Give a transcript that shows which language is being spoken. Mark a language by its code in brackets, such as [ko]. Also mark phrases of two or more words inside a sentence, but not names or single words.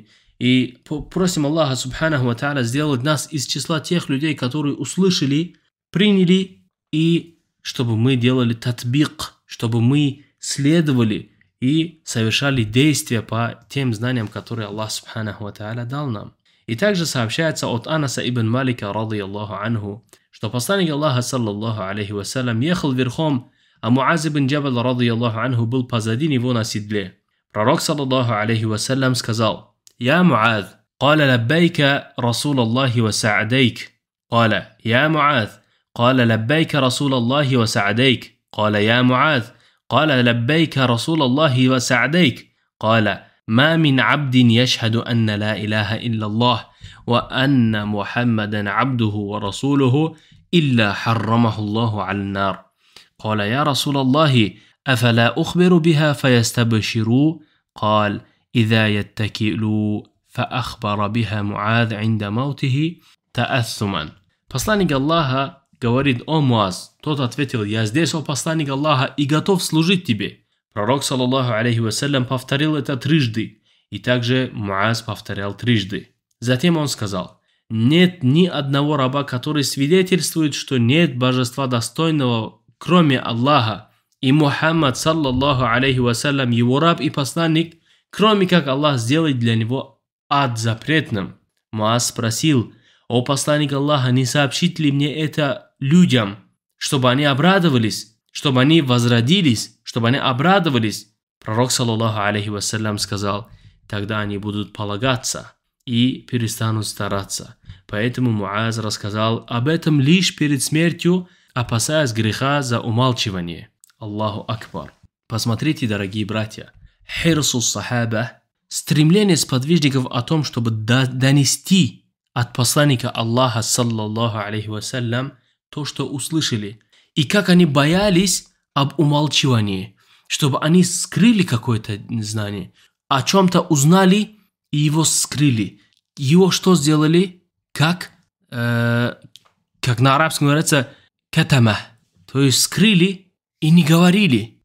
[ru] И просим Аллаха [ar] سبحانه وتعالى [ru] сделать нас из числа тех людей, которые услышали, приняли, и чтобы мы делали татбик, чтобы мы следовали и совершали действия по тем знаниям, которые Аллах [ar] سبحانه وتعالى [ru] дал нам. И также сообщается от Анаса ибн Малика, [ar] رضي الله عنه, [ru] что посланник Аллаха, [ar] صلى الله عليه وسلم, [ru] ехал верхом, а Муаз ибн Джабал, [ar] رضي الله عنه, [ru] был позади него на седле. [ar] Пророк, صلى الله عليه وسلم, сказал: «يا معاذ, قال لبيك رسول الله وسعديك. قال يا معاذ قال لبيك رسول الله وسعديك. قال يا معاذ قال لبيك رسول الله وسعديك. قال ما من عبد يشهد أن لا إله إلا الله وأن محمدا عبده ورسوله إلا حرمه الله على النار. قال يا رسول الله أفلا أخبر بها فيستبشروا. قال إذا يتكلوا فأخبر بها معاذ عند موته تأثما». [ru] Посланник Аллаха говорит: «О Муаз». Тот ответил: «Я здесь, о посланник Аллаха, и готов служить тебе». Пророк, [ar] صلى الله عليه وسلم, [ru] повторил это трижды, и также Муаз повторял трижды. Затем он сказал: «Нет ни одного раба, который свидетельствует, что нет божества достойного, кроме Аллаха, и Мухаммад, [ar] صلى الله عليه وسلم, [ru] его раб и посланник, кроме как Аллах сделает для него ад запретным». Муаз спросил: «О посланник Аллаха, не сообщить ли мне это людям, чтобы они обрадовались, чтобы они возродились, чтобы они обрадовались?» Пророк, [ar] صلى الله عليه وسلم, [ru] сказал: «Тогда они будут полагаться и перестанут стараться». Поэтому Муаз рассказал об этом лишь перед смертью, опасаясь греха за умалчивание. [ar] الله أكبر. [ru] Посмотрите, дорогие братья, [ar] حرص الصحابة, [ru] стремление сподвижников о том, чтобы донести от посланника Аллаха, [ar] صلى الله عليه وسلم, [ru] то, что услышали, и как они боялись об умалчивании, чтобы они скрыли какое-то знание, о чем-то узнали и его скрыли. Его что сделали? Как на арабском говорится катама, то есть скрыли и не говорили.